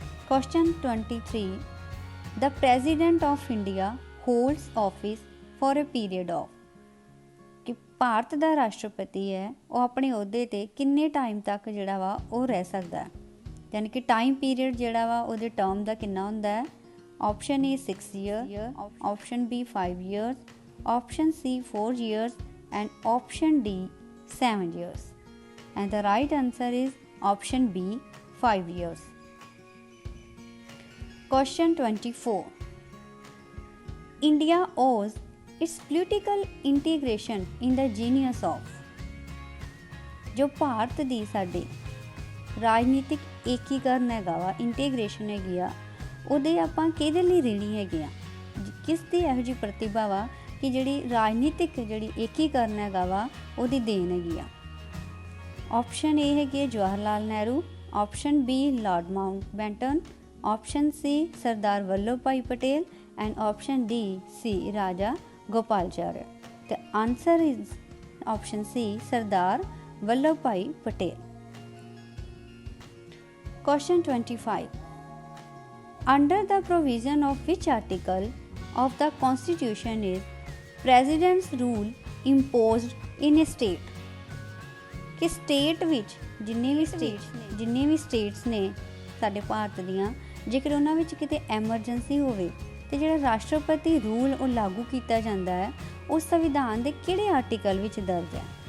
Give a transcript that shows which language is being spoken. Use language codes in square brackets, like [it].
[en] Question 23 The president of India holds office for a period of [pa] ਕਿ ਭਾਰਤ ਦਾ ਰਾਸ਼ਟਰਪਤੀ ਹੈ ਉਹ ਆਪਣੇ ਅਹੁਦੇ ਤੇ ਕਿੰਨੇ ਟਾਈਮ ਤੱਕ ਜਿਹੜਾ ਵਾ ਉਹ ਰਹਿ ਸਕਦਾ ਹੈ, ਯਾਨੀ ਕਿ ਟਾਈਮ ਪੀਰੀਅਡ ਜਿਹੜਾ ਵਾ ਉਹਦੇ ਟਰਮ ਦਾ ਕਿੰਨਾ ਹੁੰਦਾ ਹੈ। [en] Option A 6 years, option B 5 years, option C 4 years and option D 7 years, and the right answer is option B 5 years। Question 24 India owes its political integration in the genius of [pa] ਜੋ ਭਾਰਤ ਦੀ ਸਾਡੇ ਰਾਜਨੀਤਿਕ ਏਕੀਕਰਨ ਹੈਗਾ ਵਾ, integration ਹੈਗੀ ਆ, ਉਹਦੇ ਆਪਾਂ ਕਿਹਦੇ ਲਈ ਰਹਿਣੀ ਹੈਗੇ ਆ, ਕਿਸ ਦੀ ਇਹੋ ਜਿਹੀ ਪ੍ਰਤਿਭਾ ਵਾ ਕਿ ਜਿਹੜੀ ਰਾਜਨੀਤਿਕ ਜਿਹੜੀ ਏਕੀਕਰਨ ਹੈਗਾ ਵਾ ਉਹਦੀ ਦੇਣ ਹੈਗੀ ਆ। ਆਪਸ਼ਨ A ਹੈਗੀ Jawahar Lal Nehru, option B Lord Mountbatten, option C Sardar Vallabh भाई Patel and option D C Raja गोपालचार्य। [en] The answer is option C Sardar Vallabhbhai Patel. Question 25 Under the provision of which article of the constitution is president's rule imposed in a state [pa] कि state ਵਿੱਚ ਜਿੰਨੇ ਵੀ states ਨੇ ਸਾਡੇ ਭਾਰਤ ਦੀਆਂ, ਜੇਕਰ ਉਹਨਾਂ ਵਿੱਚ ਕਿਤੇ ਐਮਰਜੈਂਸੀ ਹੋਵੇ ਤੇ ਜਿਹੜਾ ਰਾਸ਼ਟਰਪਤੀ ਰੂਲ ਉਹ ਲਾਗੂ ਕੀਤਾ ਜਾਂਦਾ ਹੈ ਉਹ ਸੰਵਿਧਾਨ ਦੇ ਕਿਹੜੇ ਆਰਟੀਕਲ ਵਿੱਚ ਦਰਜ ਹੈ।